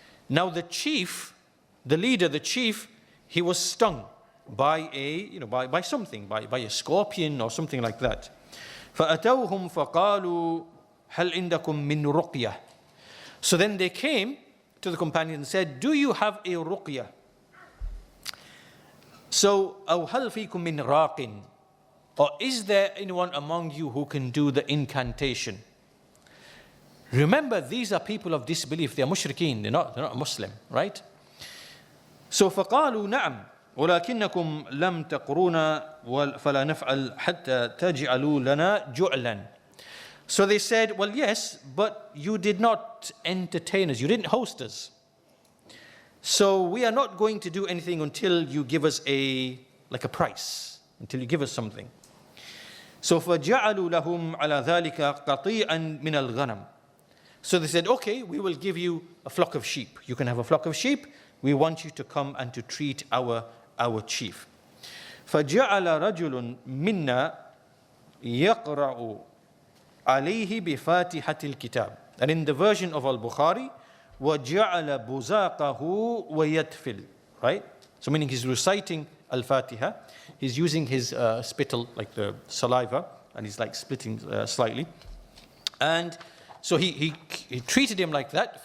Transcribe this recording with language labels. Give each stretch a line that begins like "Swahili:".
English: Now the chief, the leader, the chief, he was stung by by something, by a scorpion or something like that.
Arabic: فَأَتَوْهُمْ فَقَالُوا هَلْ عِنْدَكُمْ مِنْ رُقْيَةٍ.
English: So then they came to the companion and said, do you have a ruqyah? So,
Arabic: أَوْ هَلْ فِيكُم مِّن رَاقٍ.
English: Or is there anyone among you who can do the incantation? Remember, these are people of disbelief. They are mushrikeen. They're not Muslim, right? So,
Arabic: فَقَالُوا نَعَمْ ولكنكم لم تقرونا فلا نفعل حتى تجعلوا لنا جعلا.
English: So they said, well, yes, but you did not entertain us. You didn't host us. So we are not going to do anything until you give us a price, until you give us something. So
Arabic: فجعلوا لهم على ذلك قطيعا من الغنم.
English: So they said, okay, we will give you a flock of sheep. You can have a flock of sheep. We want you to come and to treat our chief.
Arabic: فجعل رجل منا يقرأ عليه بفاتحة الكتاب.
English: And in the version of Al-Bukhari,
Arabic: وجعل بزاقه ويتفل.
English: Right? So meaning he's reciting Al-Fātiḥah. He's using his spittle, like the saliva, and he's like splitting slightly. And so he treated him like that.